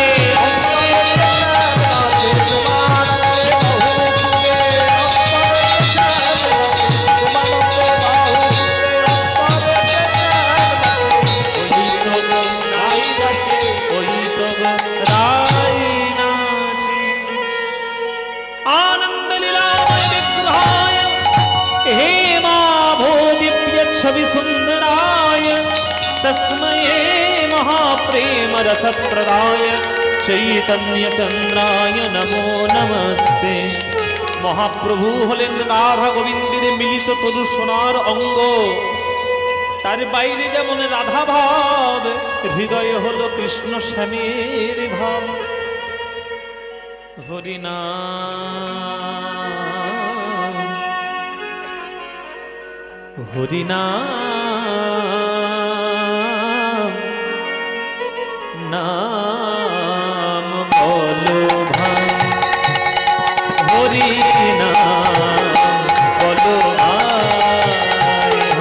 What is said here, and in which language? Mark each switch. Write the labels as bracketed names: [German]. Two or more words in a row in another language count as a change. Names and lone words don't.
[Bangla] অন্তরেতে শ্যাম নাচে, তোমানন্দে বাহু তুলে, অন্তরেতে শ্যাম নাচে, তোমানন্দে বাহু তুলে, অন্তরেতে শ্যাম নাচে, ওই তো গো রাই নাচে, ওই তো গো রাই নাচে। [Sanskrit] आनंद लीलामय विग्रहाय हे माभो दिव्य छवि सुंदराय तस्मये महाप्रेम रस प्रदाय चैतन्य चंद्राय नमो नमस्ते। [Bangla] মহাপ্রভু হলেন রাধা গোবিন্দের মিলিত তরু সোনার অঙ্গ, তার বাইরে যেমন রাধা ভাব, হৃদয়ে হলো কৃষ্ণ শ্যামের ভাব। হরিনাম হরিনাম নাম বলো ভাই, হরিনাম বলো ভাই,